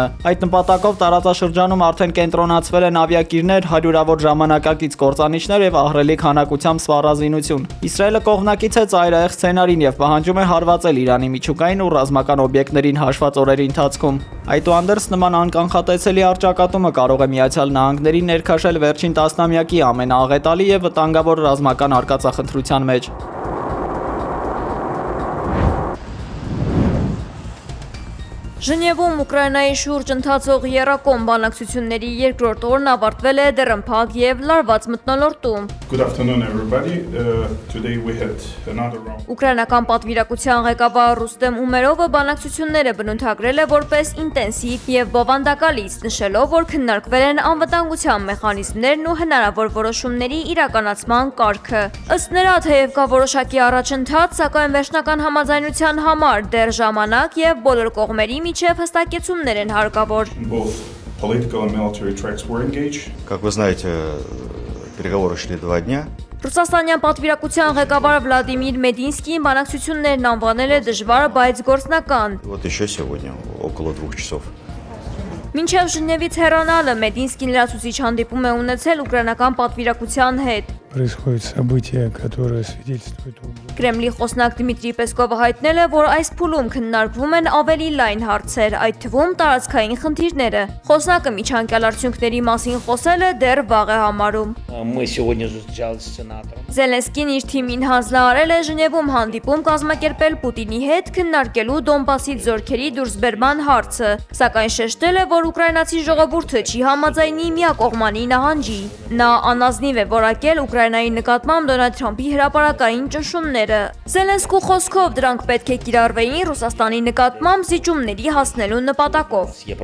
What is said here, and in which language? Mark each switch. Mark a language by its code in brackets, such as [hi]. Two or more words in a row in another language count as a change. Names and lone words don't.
[hy] Այդ նպատակով տարածաշրջանում արդեն կենտրոնացվել են ավիակիրներ, հարյուրավոր ժամանակակից կործանիչներ եւ ահռելի քանակությամբ սպառազինություն։ Իսրայելը կողմնակից է ծայրահեղ սցենարին եւ պահանջում է հարվածել Իրանի միջուկային ու ռազմական օբյեկտներին հաշված օրերի ընթացքում։ Այդուհանդերձ նման անկանխատեսելի առճակատումը կարող է Միացյալ Նահանգներին ներքաշել վերջին տասնամյակի ամենաաղետալի եւ վտանգավոր ռազմական արկածախնդրության մեջ։ Ժնևում Ուկրաինայի շուրջ ընթացող եռակողմ բանակցությունների երկրորդ օրն ավարտվել է դեռնփակ եւ լարված մթնոլորտում։ [en] Good afternoon everybody. Today we had another round. [hy] Ուկրաինական պատվիրակության ղեկավար Ռուստեմ Ումերովը բանակցությունները բնութագրել է որպես ինտենսիվ եւ բովանդակալից, նշելով, որ քննարկվել են անվտանգության մեխանիզմներն ու հնարավոր որոշումների իրականացման կարգը։ Ըստ նրա, թեև կա որոշակի առաջընթաց, սակայն վերջնական համաձայնության համար դեռ ժամանակ եւ բոլոր կողմերի միջև հստակեցումներ են հարկավոր։ [en] Both political and military tracks were engaged. [ru] Как вы знаете, переговоры шли 2 дня. [hy] Ռուսաստանյան պատվիրակության ղեկավար Վլադիմիր Մեդինսկին բանակցություններն անվանել է դժվար, բայց գործնական։ [ru] Вот еще сегодня около 2 часов. [hy] Մինչև Ժնևից հեռանալը Մեդինսկին լրացուցիչ հանդիպում է ունեցել ուկրաինական պատվիրակության հետ։ [ru] Происходят события, которые свидетельствуют об... [hy] Կրեմլի խոսնակ Դմիտրի Պեսկովը հայտնել է, որ այս փուլում քննարկվում են ավելի լայն հարցեր, այդ թվում տարածքային խնդիրները։ Խոսնակը միջանկյալ արդյունքների մասին խոսելը դեռ վաղ է համարում։ Զելենսկին իր թիմին հանձնարարել է Ժնևում հանդիպում կազմակերպել Պուտինի հետ քննարկելու Դոնբասից զորքերի դուրսբերման հարցը, սակայն շեշտել է, որ ուկրաինացի ժողովուրդը չի համաձայնի միակողմանի նահանջի։ Նա անազնիվ է որակել Ուկրաինայի նկատմամբ Դոնալդ Թրամփի հրապարակային ճնշումները։ Զելենսկու խոսքով դրանք պետք է կիրառվեին Ռուսաստանի նկատմամբ զիջումների հասնելու նպատակով։